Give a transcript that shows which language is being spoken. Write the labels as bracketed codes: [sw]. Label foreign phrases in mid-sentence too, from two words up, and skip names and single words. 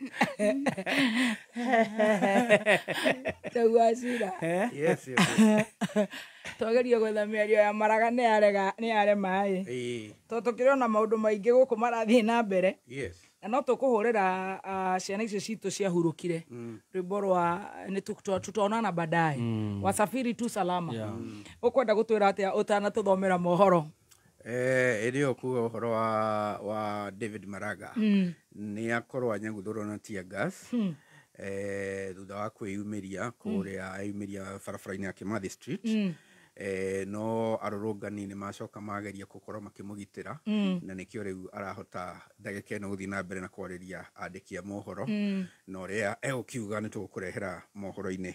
[en] Tawasira. Yes. [ki] Twageria gwetha mĩario ya maraga nĩ yarema ĩ. Tukĩrona maũndũ maingĩ gũkũ marathiĩ na mbere. [en] Yes. [ki] Na no tũkũhũrĩra ciana icio citũ ciahurũkire rwĩmbo rwa [sw] tutaonana baadaye. Wasafiri tu salama. [ki] Ũkwenda gũtwĩra atĩa ũtanatũthomera mohoro? Ĩrĩ kuga ũhoro wa David Maraga nĩ akorwo anyaguthũrwo na [en] tear gas [ki] thutha wa kwĩyumĩria kũrĩa ayumĩria barabara-inĩ ya Kimathi Street. No arũrũngani nĩ macoka mageria gũkorwo makĩmũgitĩra na nĩkĩo rĩu arahota ndagĩka ĩno gũthiĩ na mbere na kwarĩria andĩki a mohoro na ũrĩa egũkiuga nĩ tũgũkũrehera mohoro-inĩ.